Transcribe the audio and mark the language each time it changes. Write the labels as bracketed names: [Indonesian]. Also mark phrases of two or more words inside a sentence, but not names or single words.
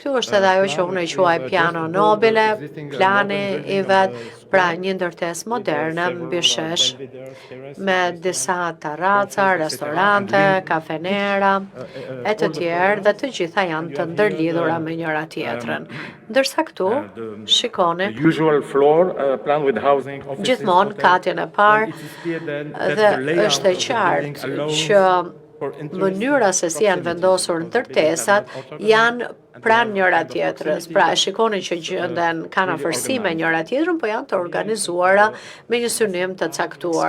[Albanian] Këtu është edhe ajo që unë e quaj [Italian] piano nobile, [Albanian] plani i vetë, pra një ndërtesë moderne mbi shesh, me disa terraca, restorante, kafenera, e të tjerë, dhe të gjitha janë të ndërlidhura me njëra tjetrën. Ndërsa këtu, shikoni, [English] The usual floor plan with housing offices. [Albanian] gjithmonë katjen e parë, dhe është e qartë që mënyra se si janë vendosur ndërtesat janë pranë njëra tjetrës. Pra, shikoni që gjenden kanë afërsi me njëra tjetrën, po janë të organizuara me një synim të caktuar.